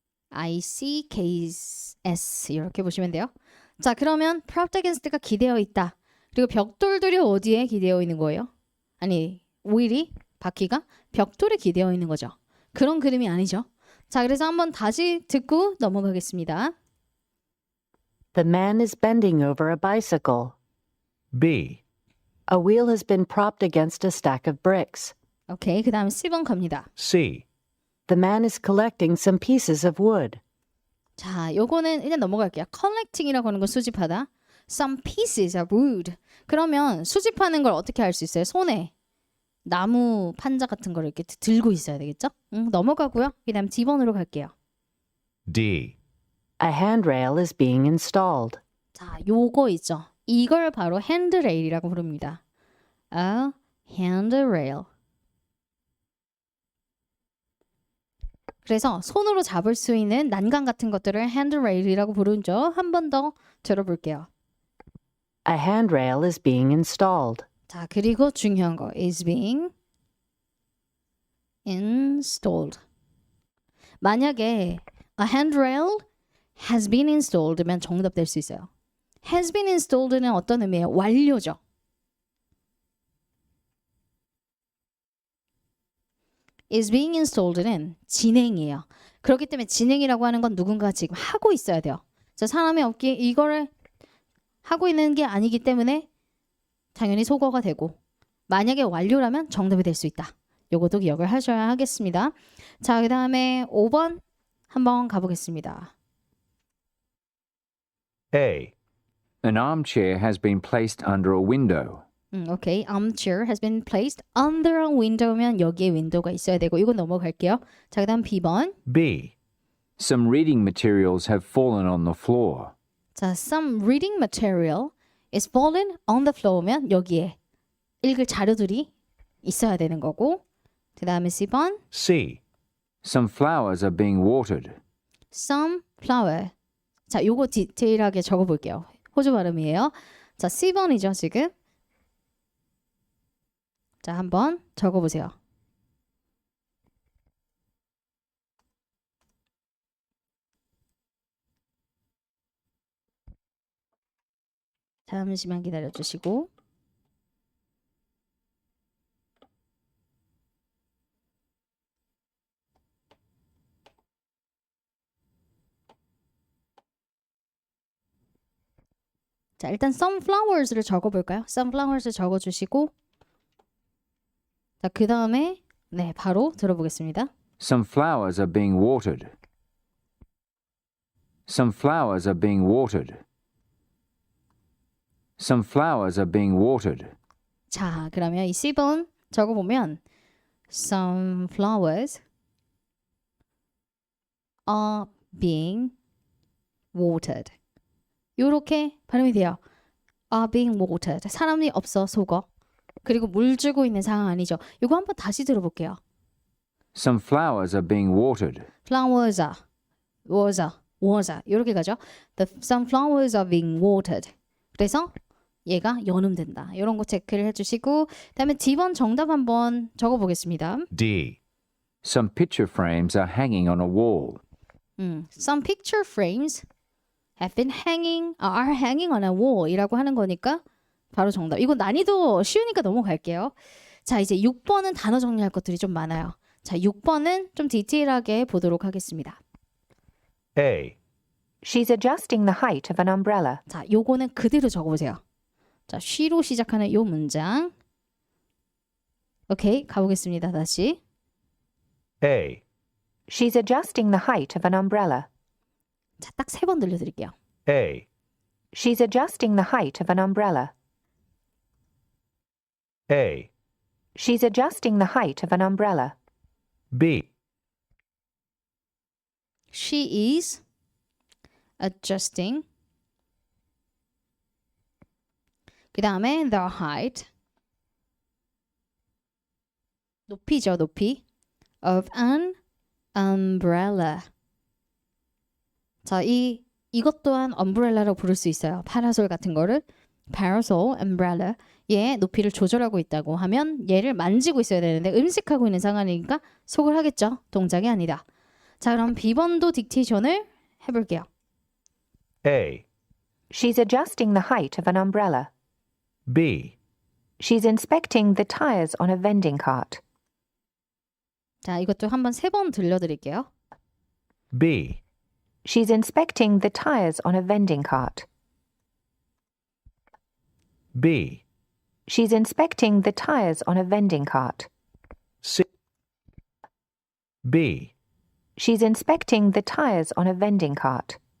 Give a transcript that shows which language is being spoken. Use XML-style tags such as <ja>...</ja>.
<ko>ICKS 이렇게 보시면 돼요. 자 그러면</ko> <en>propped against</en> <ko>가 기대어 있다. 그리고 벽돌들이 어디에 기대어 있는 거예요? 아니 휠이 바퀴가 벽돌에 기대어 있는 거죠. 그런 그림이 아니죠. 자 그래서 한번 다시 듣고 넘어가겠습니다.</ko> <en>The man is bending over a bicycle. B. A wheel has been propped against a stack of bricks.</en> <ko>오케이 그 다음 C번 갑니다.</ko> <en>C. The man is collecting some pieces of wood.</en> <ko>자, 요거는 일단 넘어갈게요. collecting이라고 하는 건 수집하다.</ko> <en>Some pieces of wood.</en> <ko>그러면 수집하는 걸 어떻게 할 수 있어요? 손에 나무 판자 같은 걸 이렇게 들고 있어야 되겠죠? 넘어가고요. 그다음 D번으로 갈게요.</ko> <en>D. A handrail is being installed.</en> <ko>자, 요거 있죠. 이걸 바로 handrail이라고 부릅니다.</ko> <en>A handrail.</en> <ko>그래서 손으로 잡을 수 있는 난간 같은 것들을 handrail이라고 부르죠. 한 번 더 들어볼게요.</ko> <en>A handrail is being installed.</en> <ko>자, 그리고 중요한 거</ko> <en>is being installed.</en> <ko>만약에</ko> <en>a handrail has been installed</en> <ko>면 정답 될 수 있어요.</ko> <en>has been installed</en> <ko>는 어떤 의미예요? 완료죠.</ko> <en>is being installed</en> <ko>는 진행이에요. 그렇기 때문에 진행이라고 하는 건 누군가가 지금 하고 있어야 돼요. 자, 사람이 없기에 이거를 하고 있는 게 아니기 때문에 당연히 소거가 되고 만약에 완료라면 정답이 될 수 있다. 요것도 기억을 하셔야 하겠습니다. 자, 그 다음에 5번 한번 가보겠습니다.</ko> <en>A. An armchair has been placed under a window.</en> <ko>오케이.</ko> <en>Armchair has been placed under a window</en> <ko>면 여기에 윈도우가 있어야 되고 이거 넘어갈게요. 자, 그 다음 B번.</ko> <en>B. Some reading materials have fallen on the floor.</en> <ko>자,</ko> <en>some reading material is fallen on the floor</en> <ko>면 여기에 읽을 자료들이 있어야 되는 거고 그 다음에 C번</ko> <en>C. Some flowers are being watered. some flower.</en> <ko>자, 요거 디테일하게 적어볼게요. 호주 발음이에요. 자, C번이죠, 지금. 자, 한번 적어보세요. 잠시만 기다려주시고. 자, 일단</ko> <en>some flowers</en> <ko>를 적어볼까요? some flowers를 적어주시고 자, 그 다음에 네, 바로 들어보겠습니다.</ko> <en>Some flowers are being watered. Some flowers are being watered. Some flowers are being watered.</en> <ko>자, 그러면 이 C번 적어보면</ko> <en>some flowers are being watered.</en> <ko>요렇게 발음이 돼요.</ko> <en>are being watered.</en> <ko>사람이 없어 속어. 그리고 물 주고 있는 상황 아니죠. 이거 한번 다시 들어볼게요.</ko> <en>Some flowers are being watered. flowers are, was are</en> <ko>이렇게 가죠.</ko> <en>some flowers are being watered.</en> <ko>그래서 얘가 연음된다. 이런 거 체크를 해주시고 그다음에 D번 정답 한번 적어보겠습니다.</ko> <en>D. Some picture frames are hanging on a wall. Some picture frames have been are hanging on a wall</en> <ko>이라고 하는 거니까 바로 정답. 이거 난이도 쉬우니까 넘어갈게요. 자, 이제 6번은 단어 정리할 것들이 좀 많아요. 자, 6번은 좀 디테일하게 보도록 하겠습니다.</ko> <en>A. She's adjusting the height of an umbrella.</en> <ko>자, 요거는 그대로 적어보세요. 자, she로 시작하는 요 문장. 오케이, 가보겠습니다. 다시.</ko> <en>A. She's adjusting the height of an umbrella.</en> <ko>자, 딱 3번 들려드릴게요.</ko> <en>A. She's adjusting the height of an umbrella. A. She's adjusting the height of an umbrella. B. She is adjusting</en> <ko>그 다음에</ko> <en>the height</en> <ko>높이죠, 높이</ko> <en>of an umbrella.</en> <ko>자, 이것 또한 umbrella라고 부를 수 있어요. 파라솔 같은 거를 parasol, umbrella. 얘 높이를 조절하고 있다고 하면 얘를 만지고 있어야 되는데 음식하고 있는 상황이니까 속을 하겠죠. 동작이 아니다. 자, 그럼 B번도 딕테이션을 해볼게요.</ko> <en>A. She's adjusting the height of an umbrella. B. She's inspecting the tires on a vending cart.</en> <ko>자, 이것도 한번 3번 들려드릴게요.</ko> <en>B. She's inspecting the tires on a vending cart. B. She's inspecting the tires on a vending cart. C. B. She's inspecting the tires on a vending cart.</en>